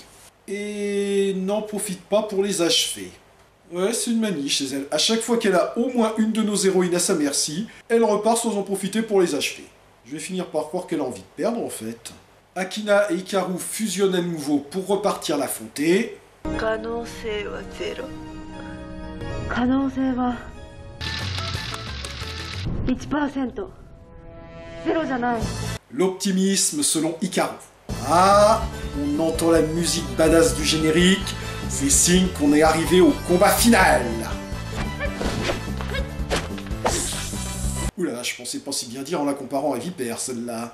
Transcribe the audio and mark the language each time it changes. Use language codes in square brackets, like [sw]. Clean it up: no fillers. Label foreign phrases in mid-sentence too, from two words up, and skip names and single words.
[fr] Et n'en profite pas pour les achever. Ouais, c'est une manie chez elle. À chaque fois qu'elle a au moins une de nos héroïnes à sa merci, elle repart sans en profiter pour les achever. Je vais finir par croire qu'elle a envie de perdre en fait. Akina et Hikaru fusionnent à nouveau pour repartir l'affronter. [ja] 可能性はゼロ。可能性は 1%。ゼロじゃない。 [fr] L'optimisme selon Hikaru. Ah, on entend la musique badass du générique, c'est signe qu'on est arrivé au combat final. Oula, je pensais pas si bien dire en la comparant à Vipère, celle-là.